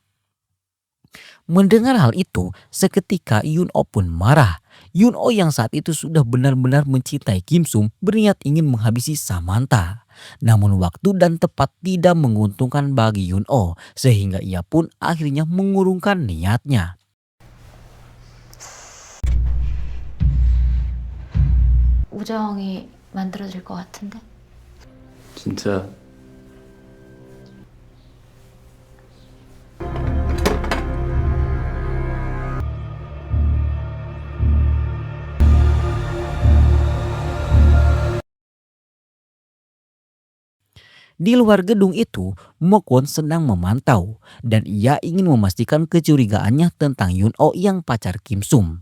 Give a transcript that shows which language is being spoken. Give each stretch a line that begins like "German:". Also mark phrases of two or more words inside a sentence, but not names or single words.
Indonesian: Mendengar hal itu, seketika Yun-Oh pun marah. Yun-Oh yang saat itu sudah benar-benar mencintai Kim Sum berniat ingin menghabisi Samantha. Namun waktu dan tempat tidak menguntungkan bagi Yun-Oh sehingga ia pun akhirnya mengurungkan niatnya.
Korean: 우정이 만들어질 것 같은데? 진짜
Indonesian: Di luar gedung itu, Mokwon sedang memantau dan ia ingin memastikan kecurigaannya tentang Yun-Oh yang pacar Kim Sum.